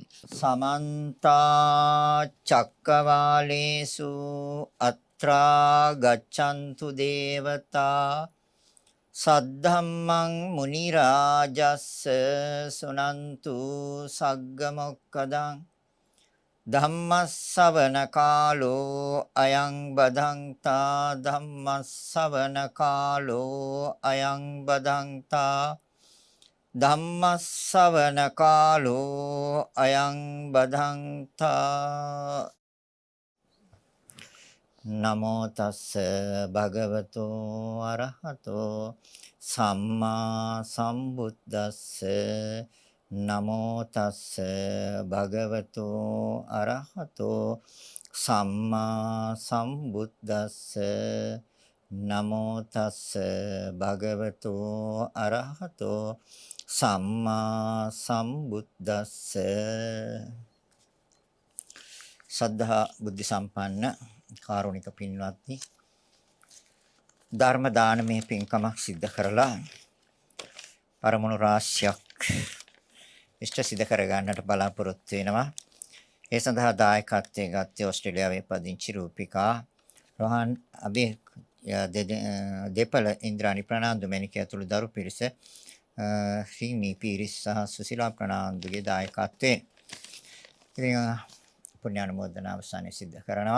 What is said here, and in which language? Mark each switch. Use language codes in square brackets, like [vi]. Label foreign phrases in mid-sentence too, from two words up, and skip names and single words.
[pi] සමන්ත චක්කවාලේසු අත්‍රා ගච්ඡන්තු දේවතා සද්ධම්මං මුනි රාජස්ස සුනන්තු සග්ග මොක්කදං ධම්මස්සවන කාලෝ අයං බදන්තා ධම්මස්සවන කාලෝ අයං බදන්තා ධම්මස්සවන කාලෝ අයං බදන්තා නමෝ තස්ස භගවතෝ අරහතෝ සම්මා සම්බුද්දස්ස නමෝ තස්ස භගවතෝ අරහතෝ සම්මා සම්බුද්දස්ස නමෝ තස්ස භගවතෝ අරහතෝ සම්මා සම්බුද්දස්ස [si] සද්ධා බුද්ධ සම්පන්න කාරුණික පින්වත්නි ධර්ම දානමය පින්කමක් සිද්ධ කරලා පරමුණු රාශියක් ඉෂ්ට සිද්ධ කර ගන්නට බලාපොරොත්තු වෙනවා. ඒ සඳහා දායකත්වයෙන් ගත්තේ ඕස්ට්‍රේලියාවේ පදිංචි රූපිකා රෝහන් අබේ දෙපළ ඉන්ද්‍රානි ප්‍රනාන්දු මැණික ඇතුළු දරු පිරිස රිනි පීරිස් සහ සුසිලා ප්‍රනාන්දුගේ දායකත්වයෙන් ඉතින් පුණ්‍යානුමෝදනා අවසානයේ සිද්ධ කරනවා.